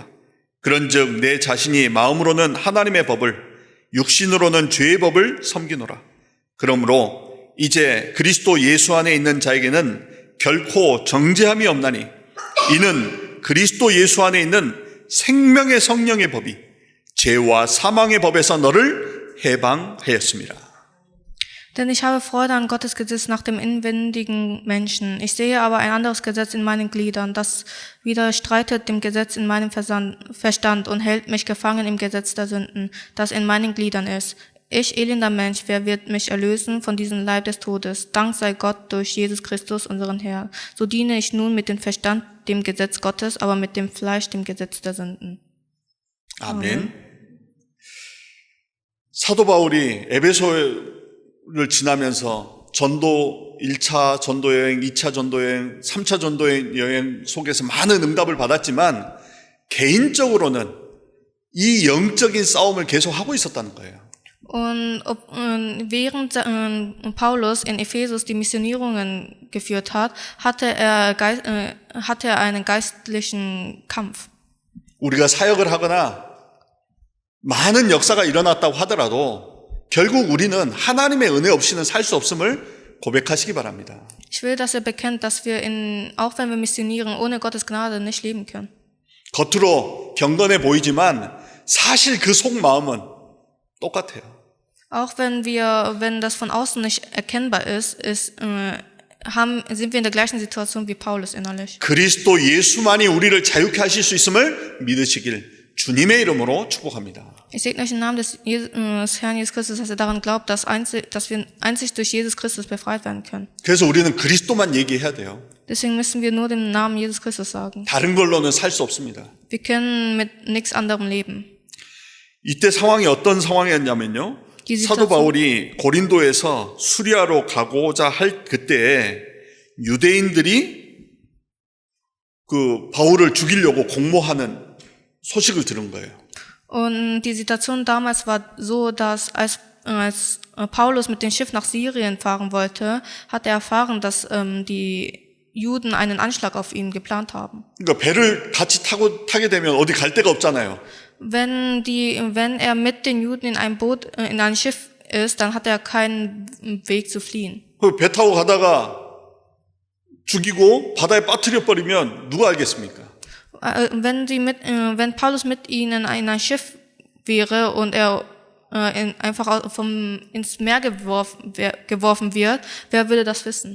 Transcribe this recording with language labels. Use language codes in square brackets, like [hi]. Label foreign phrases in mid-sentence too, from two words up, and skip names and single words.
[ko] 그런즉 내 자신이 마음으로는 하나님의 법을 육신으로는 죄의 법을 섬기노라. 그러므로 이제 그리스도 예수 안에 있는 자에게는 결코 정죄함이 없나니 이는 그리스도 예수 안에 있는 생명의 성령의 법이 죄와 사망의 법에서 너를 해방하였습니다. [de] Denn ich habe Freude an Gottes Gesetz nach dem inwendigen Menschen. Ich sehe aber ein anderes Gesetz in meinen Gliedern, das widerstreitet dem Gesetz in meinem Verstand und hält mich gefangen im Gesetz der Sünden, das in meinen Gliedern ist. ich, elender Mensch, wer wird mich erlösen von diesem Leib des Todes? Dank sei Gott durch Jesus Christus, unseren Herrn. So diene ich nun mit dem Verstand dem Gesetz Gottes, aber mit dem Fleisch dem Gesetz der Sünden. [ko] 아멘. 사도 바울이 에베소를 지나면서 전도 1차 전도 여행, 2차 전도 여행, 3차 전도 여행 속에서 많은 응답을 받았지만 개인적으로는 이 영적인 싸움을 계속 하고 있었다는 거예요. [de] Und während Paulus in Ephesus die Missionierungen geführt hat, hatte er einen geistlichen Kampf. [ko] 우리가 사역을 하거나 많은 역사가 일어났다고 하더라도 결국 우리는 하나님의 은혜 없이는 살 수 없음을 고백하시기 바랍니다. [de] Ich will, dass er bekennt, dass wir auch wenn wir missionieren, ohne Gottes Gnade nicht leben können. [ko] 겉으로 경건해 보이지만 사실 그 속마음은 똑같아요. [de] Auch wenn das von außen nicht erkennbar ist, sind wir in der gleichen Situation wie Paulus innerlich. [ko] 그리스도 예수만이 우리를 자유케 하실 수 있음을 믿으시길 주님의 이름으로 축복합니다. [de] Ich segne euch im Namen des Herrn Jesus Christus, dass ihr daran glaubt, dass wir einzig durch Jesus Christus befreit werden können. [ko] 그래서 우리는 그리스도만 얘기해야 돼요. [de] Deswegen müssen wir nur den Namen Jesus Christus sagen. [ko] 다른 걸로는 살 수 없습니다. [de] Wir können mit nichts anderem leben. [ko] 이때 상황이 어떤 상황이었냐면요. 사도 바울이 고린도에서 수리아로 가고자 할 그때에 유대인들이 그 바울을 죽이려고 공모하는 소식을 들은 거예요. [de] Und die Situation damals war so, dass als Paulus mit dem Schiff nach Syrien fahren wollte, hat er erfahren, dass die Juden einen Anschlag auf ihn geplant haben. [ko] 그러니까 배를 같이 타게 되면 어디 갈 데가 없잖아요. [de] Wenn er mit den Juden in einem Boot, in einem Schiff ist, dann hat er keinen Weg zu fliehen. [ko] 배 타고 가다가 죽이고 바다에 빠뜨려 버리면 누가 알겠습니까? [de] Wenn Paulus mit ihnen in ein Schiff wäre und er einfach ins Meer geworfen wird, wer würde das wissen?